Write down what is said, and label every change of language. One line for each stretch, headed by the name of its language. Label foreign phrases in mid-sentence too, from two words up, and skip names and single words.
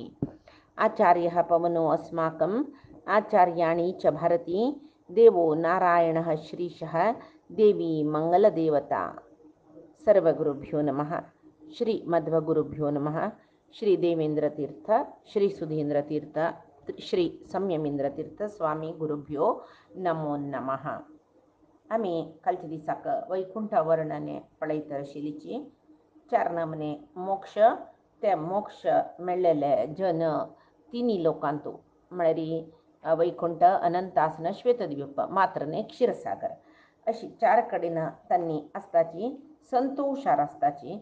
Sanskrit: आचार्यः पवनो अस्माकम् आचार्याणि च भारती देवो नारायणः श्रीशः देवी मंगलदेवता। सर्वगुरुभ्यो नमः। श्री मध्वगुरुभ्यो नमः। श्री देवेंद्र तीर्थ, श्री सुधींद्र तीर्थ, श्री संयमेंद्र तीर्थ स्वामी गुरुभ्यो नमो नमः.
Konkani: आम्ही कालच्या दिसाक वैकुंठ वर्णने पळयत आशिल्लीची 4 नमने मोक्ष ते मोक्ष मेळ्ळेले जन तिन्ही लोकांतू म्हळ्यार वैकुंठ अनंतासन श्वेतद्वीप मात्रने क्षीरसागर अशी 4 कडेन त्यांनी आसताची संतोषार आसताची.